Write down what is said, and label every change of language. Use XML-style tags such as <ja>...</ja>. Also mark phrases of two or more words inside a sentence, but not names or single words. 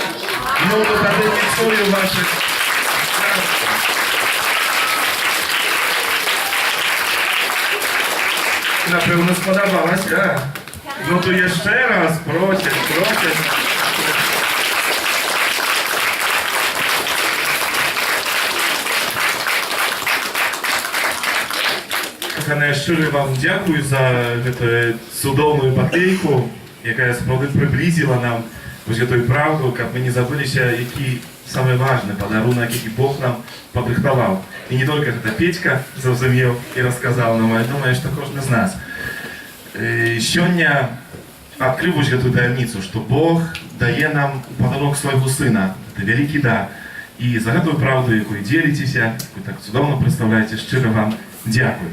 <uk>Ну, то тоді відчую ваші... Напевно, сподобалося. Ну, то я ще раз просять. Кохане, щиро вам дякую за</uk> <be>гэтую цудоўную батлейку,</be> <uk>якая справді приблизила нам ось эту правду,</uk> <be>каб мы не забыліся, які</be> <ru>самый важный</ru> <be>подарунок, які Бог нам падрыхтаваў. І не только гэта Петька зразумеў і расказаў нам, а я думаю, што кожны з нас. Сёння адкрыў вось гэту таямніцу, што Бог дае нам падарунок свайго сына. Гэта вялікі дар. І за гэтую правду, якую дзеліцеся, вы так цудоўна прадстаўляеце, шчыра вам дзякуй.</be>